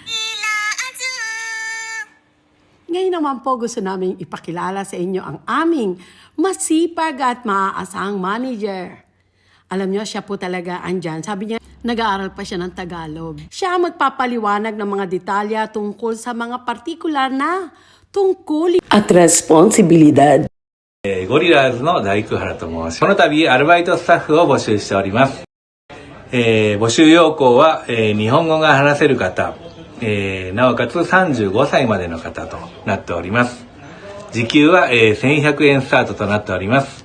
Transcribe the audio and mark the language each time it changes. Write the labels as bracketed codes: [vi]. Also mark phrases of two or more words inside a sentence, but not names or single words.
[tl] Ngayon naman po gusto namin ipakilala sa inyo ang aming masipag at maaasahang manager. Alam nyo, siya po talaga andyan. Sabi niya, nag-aaral pa siya ng Tagalog. Siya ang magpapaliwanag ng mga detalya tungkol sa mga partikular na tungkulin at responsibilidad. [ja] ゴリラーズの大工原と申します。この度アルバイトスタッフを募集しております。募集要項は、日本語が話せる方、なおかつ35歳までの方となっております。時給は、1100円スタートとなっております。